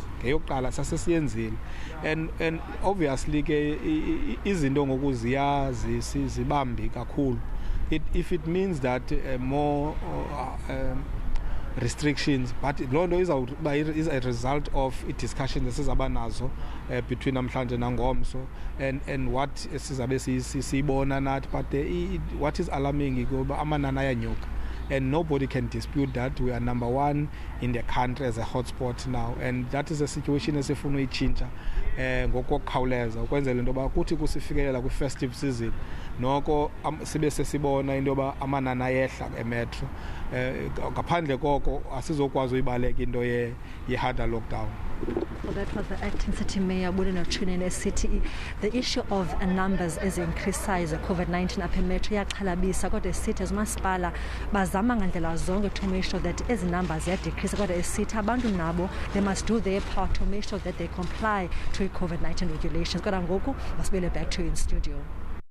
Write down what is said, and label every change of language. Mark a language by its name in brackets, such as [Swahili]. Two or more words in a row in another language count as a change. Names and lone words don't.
[Xhosa] Ngeyokuqala sasesiyenzile [English] and obviously [Xhosa] ke izinto ngoku zibambi kakhulu. [English] If it means that more restrictions, but [Xhosa] loo nto [English] is a result of [Xhosa] i-discussion esizaba nazo [English] between [Xhosa] namhlanje nangomso [English] and what [Xhosa] sizabe siyibona nathi. [English] But what is alarming [Xhosa] ikuba amanani ayanyuka. [English] And nobody can dispute that we are number one in the country as a hotspot now, and that is a situation [Xhosa] esifuna uyitshintsha ngokukhawuleza ukwenzela into yoba kuthi kusifikelela kwi-festive season noko sibe sesibona into yoba amanani ayehla emetro. Ngaphandle koko asizokwazi uyibaleka into ye- [English] harder lockdown. Wonderful. That was the acting city mayor Buleno Chinene City. The issue of numbers is increased size of COVID-19 [Xhosa] apha emetro Siyaxhalabisa kodwa esithi umasipala bazama ngandlela zonke [English] to make sure that [Xhosa] ezi numbers ziyadecrease kodwa esithi abantu nabo [English] they must do their part to make sure that they comply to COVID-19 regulations. [Xhosa] Kodwa ngoku masibele [English] back to you in studio.